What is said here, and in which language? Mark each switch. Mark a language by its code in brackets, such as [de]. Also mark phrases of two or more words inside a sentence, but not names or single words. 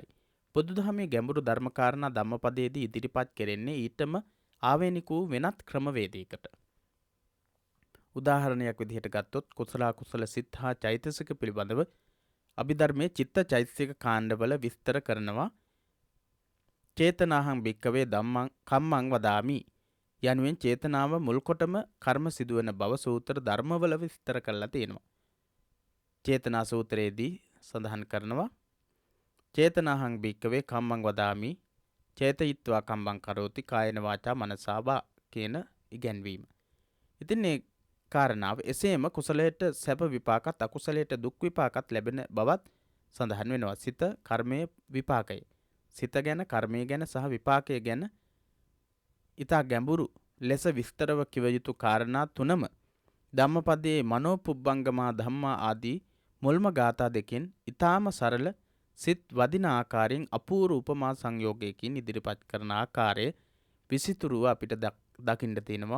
[si] බුදුදහමේ ගැඹුරු ධර්මකාරණා ධම්මපදයේදී ඉදිරිපත් කෙරෙන්නේ ඊටම ආවේනික වූ වෙනත් ක්‍රමවේදයකට. උදාහරණයක් විදිහට ගත්තොත් කුසල අකුසල සිත් හා චෛතසික පිළිබඳව අභිධර්මයේ චිත්ත චෛතසික කාණ්ඩවල විස්තර කරනවා. [pi] චේතනාහං භික්කවේ ධම්මං කම්මං වදාමි [si] යනුවෙන් චේතනාව මුල් කොටම කර්ම සිදුවන බව සූත්‍ර ධර්මවල විස්තර කරලා තියෙනවා. චේතනා සූත්‍රයේදී සඳහන් කරනවා [pi] චේතනාහං භික්කවේ කම්මං වදාමි චේතයිත්වා කම්මං කරෝති කායන වාචා මනසා වා [si] කියන ඉගැන්වීම. ඉතින් මේ කාරණාව එසේම කුසලයට සැප විපාකත් අකුසලයට දුක් විපාකත් ලැබෙන බවත් සඳහන් වෙනවා. සිත කර්මයේ විපාකය. සිත ගැන, කර්මය ගැන සහ විපාකය ගැන ඊට ගැඹුරු ලෙස විස්තරව කිව යුතු කාරණා තුනම ධම්මපදයේ [pi] මනෝපුබ්බංගමා ධම්මා [si] ආදී මුල්ම ගාථා දෙකෙන් ඊටාම සරල සිත් වදින ආකාරයෙන් අපූර්ව උපමා සංයෝගයකින් ඉදිරිපත් කරන ආකාරය විසිතුරුව අපිට දකින්න තියෙනවා.